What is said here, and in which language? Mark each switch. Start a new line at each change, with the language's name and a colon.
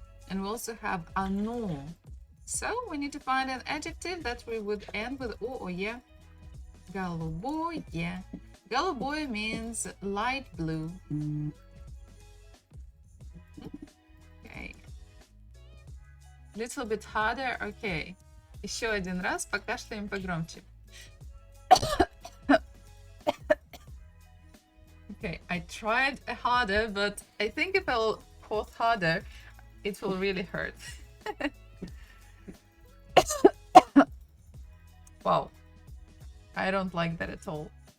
English: And we also have оно. So we need to find an adjective that we would end with O or Е.
Russian: Голубое.
English: Голубое means light blue. Okay. Little bit harder. Okay.
Russian: Еще один раз, покашляем погромче.
English: Okay, I tried harder, but I think if I'll cough harder, it will really hurt. Wow. I don't like that at all.